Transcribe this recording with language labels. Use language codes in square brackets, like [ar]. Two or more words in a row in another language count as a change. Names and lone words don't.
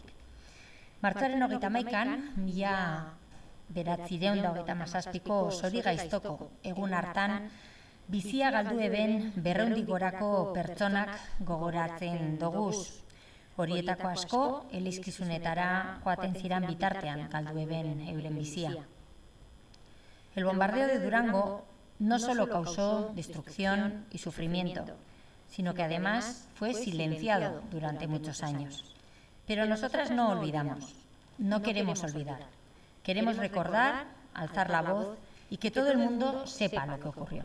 [eu] Martxoaren 31an, 1937ko Zorigaiztoko egun hartan, bizia galdu eben 200 gorako pertsonak gogoratzen doguz. Horietako asko, elizkizunetara joaten ziran bitartean galdu eben euren bizia. [es] El bombardeo de Durango no solo causó destrucción y sufrimiento, sino que además fue silenciado durante muchos años. Pero nosotras no olvidamos, no queremos olvidar. Queremos recordar, alzar la voz y que todo el mundo sepa lo que ocurrió.